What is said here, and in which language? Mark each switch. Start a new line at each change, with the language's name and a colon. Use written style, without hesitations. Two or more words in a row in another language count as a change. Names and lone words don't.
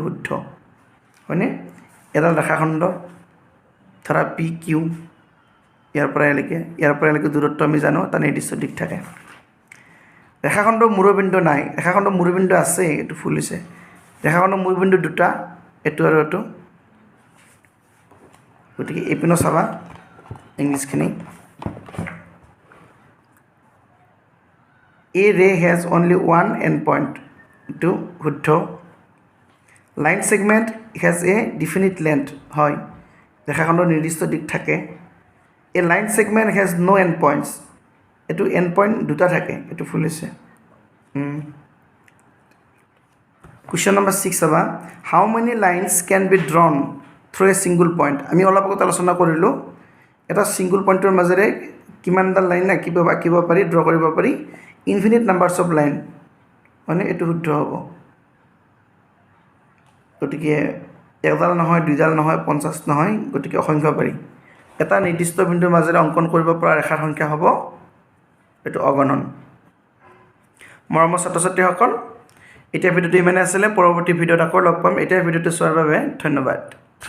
Assamese: শুদ্ধ হয়নে এডাল ৰেখাখণ্ড ধৰা পি কিউ ইয়াৰ পৰা এলৈকে দূৰত্ব আমি জানো এটা নিৰ্দিষ্ট দিশ থাকে ৰেখাখণ্ডৰ মূৰবিন্দু নাই ৰেখাখণ্ডৰ মূৰবিন্দু আছে এইটো ফুল হৈছে ৰেখাখণ্ডৰ মূৰবিন্দু দুটা এইটো আৰু এইটো গতিকে এইপিনো চাবা ইংলিছখিনি
English: A ray has only one endpoint to
Assamese: শুদ্ধ
English: line segment has a definite length
Assamese: হয় ৰেখাখণ্ডৰ নিৰ্দিষ্ট দিশ থাকে
English: a line segment has no endpoints
Assamese: এটো endpoint দুটা থাকে এটো ফুল হৈছে
English: question number 6
Assamese: চাবা
English: how many lines can be drawn through a single point
Assamese: আমি অলপ আগত আলোচনা কৰিলো এটা
English: single point
Assamese: মাজেৰে কিমানডাল লাইন না কিবা আঁকিব পাৰি ড্ৰ কৰিব পাৰি
English: infinite numbers of line
Assamese: মানে এইটো শুদ্ধ হ'ব গতিকে একডাল নহয় দুইডাল নহয় 50 নহয় গতিকে অসংখ্য পাৰি এটা নিৰ্দিষ্ট বিন্দুৰ মাজেৰে অংকন কৰিব পৰা ৰেখাৰ সংখ্যা হ'ব এইটো অগণন মৰমৰ ছাত্ৰ-ছাত্ৰীসকল এতিয়া ভিডিঅ'টো ইমানে আছিলে পৰৱৰ্তী ভিডিঅ'ত আকৌ লগ পাম এতিয়া ভিডিঅ'টো চোৱাৰ বাবে ধন্যবাদ